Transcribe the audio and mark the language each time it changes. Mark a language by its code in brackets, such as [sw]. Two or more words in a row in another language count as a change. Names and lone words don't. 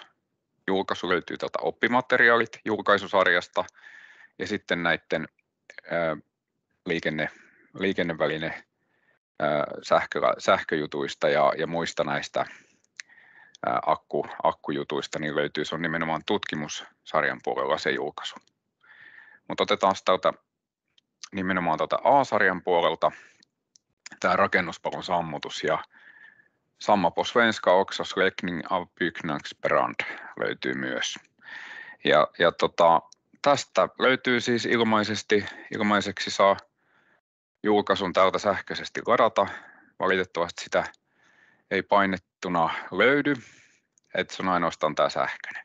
[fi] Julkaisu löytyy täältä oppimateriaalit julkaisusarjasta ja sitten näiden liikenneväline sähköjutuista ja muista näistä akkujutuista niin löytyy, se on nimenomaan tutkimussarjan puolella se julkaisu. Mutta otetaan täältä nimenomaan A-sarjan puolelta tämä rakennuspalon sammutus ja [sv] Samma på svenska också släckning av byggnadsbrand [fi] löytyy myös. Ja tästä löytyy siis ilmaiseksi saa julkaisun täältä sähköisesti ladata. Valitettavasti sitä ei painettuna löydy, että se on ainoastaan tämä sähköinen.